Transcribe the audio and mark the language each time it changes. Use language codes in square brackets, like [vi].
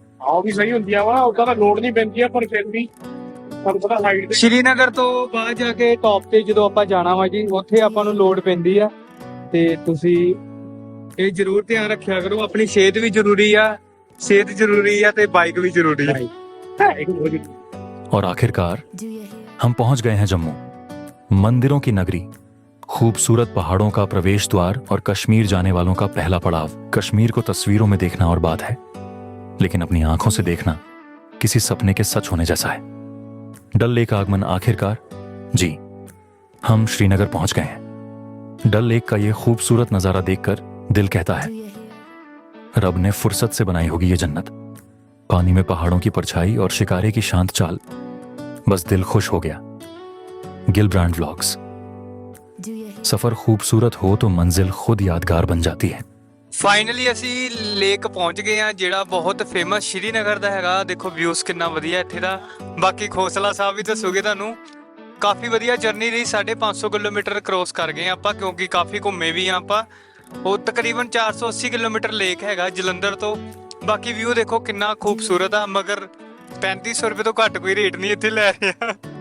[pa] ਆਹ ਵੀ ਸਹੀ ਹੁੰਦੀਆਂ ਵਾ, ਉਦਾਂ ਤਾਂ ਲੋੜ ਨਹੀਂ ਪੈਂਦੀ ਆ, ਪਰ ਫਿਰ ਵੀ ਤੁਹਾਨੂੰ ਪਤਾ ਹਾਈਟ ਤੇ ਸ਼੍ਰੀਨਗਰ ਤੋਂ ਬਾਅਦ ਜਾ ਕੇ ਟੌਪ ਤੇ ਜਦੋਂ ਆਪਾਂ ਜਾਣਾ ਵਾ ਜੀ, ਉੱਥੇ ਆਪਾਂ ਨੂੰ ਲੋੜ ਪੈਂਦੀ ਆ। ਤੇ ਤੁਸੀਂ ਇਹ ਜ਼ਰੂਰ ਧਿਆਨ ਰੱਖਿਆ ਕਰੋ। ਆਪਣੀ ਸਿਹਤ ਵੀ ਜ਼ਰੂਰੀ ਆ, ਸਿਹਤ ਜ਼ਰੂਰੀ ਆ ਤੇ ਬਾਈਕ ਵੀ ਜ਼ਰੂਰੀ ਆ। [hi] और आखिरकार Do you hear? हम पहुंच गए हैं जम्मू, मंदिरों की नगरी, खूबसूरत पहाड़ों का प्रवेश द्वार और कश्मीर जाने वालों का पहला पड़ाव। कश्मीर को तस्वीरों में देखना और बात है, लेकिन अपनी आंखों से देखना किसी सपने के सच होने जैसा है। डल लेक आगमन आखिरकार, जी हम श्रीनगर पहुंच गए हैं। डल लेक का ये खूबसूरत नजारा देखकर दिल कहता है Do you hear? रब ने फुर्सत से बनाई होगी ये जन्नत। पानी में पहाड़ों की परछाई और शिकारे की शांत चाल, बस दिल खुश हो गया। गिलब्रांड व्लॉग्स। Do you hear? सफर खूबसूरत हो तो मंजिल खुद यादगार बन जाती है। [pa] ਫਾਈਨਲੀ ਅਸੀਂ ਲੇਕ ਪਹੁੰਚ ਗਏ ਆ, ਜਿਹੜਾ ਬਹੁਤ ਫੇਮਸ ਸ਼੍ਰੀਨਗਰ ਦਾ ਹੈਗਾ। ਦੇਖੋ ਵਿਊਜ਼ ਕਿੰਨਾ ਵਧੀਆ ਇੱਥੇ ਦਾ। ਬਾਕੀ ਖੋਸਲਾ ਸਾਹਿਬ ਵੀ ਦੱਸੋਗੇ ਤੁਹਾਨੂੰ। ਕਾਫੀ ਵਧੀਆ ਜਰਨੀ ਰਹੀ। 550 ਕਿਲੋਮੀਟਰ ਕ੍ਰੋਸ ਕਰ ਗਏ ਆਪਾਂ, ਕਿਉਂਕਿ ਕਾਫੀ ਘੁੰਮੇ ਵੀ ਆ ਆਪਾਂ। ਉਹ ਤਕਰੀਬਨ 480 ਕਿਲੋਮੀਟਰ ਲੇਕ ਹੈਗਾ ਜਲੰਧਰ ਤੋਂ। ਬਾਕੀ ਵਿਊ ਦੇਖੋ ਕਿੰਨਾ ਖੂਬਸੂਰਤ ਆ, ਮਗਰ 3500 ਰੁਪਏ ਤੋਂ ਘੱਟ ਕੋਈ ਰੇਟ ਨਹੀਂ ਇੱਥੇ ਲੈ ਰਿਹਾ,